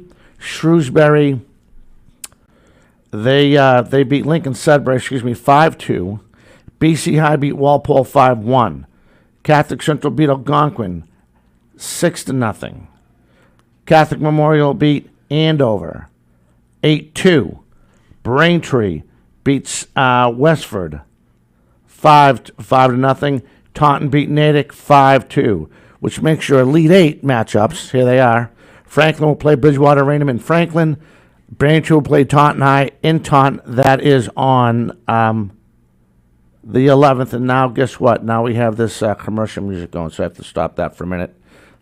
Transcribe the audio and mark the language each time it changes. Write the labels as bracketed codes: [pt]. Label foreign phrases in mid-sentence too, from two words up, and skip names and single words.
[en] Shrewsbury, they beat Lincoln Sudbury, 5-2. BC High beat Walpole 5-1. Catholic Central beat Algonquin 6-0. Catholic Memorial beat Andover 8-2. Braintree beats Westford 5-0. Taunton beat Natick 5-2, which makes your Elite Eight matchups. Here they are. Franklin will play Bridgewater Raynham in Franklin. Braintree will play Taunton High in Taunton. That is on the 11th. And now, guess what? Now we have this commercial music going, so I have to stop that for a minute.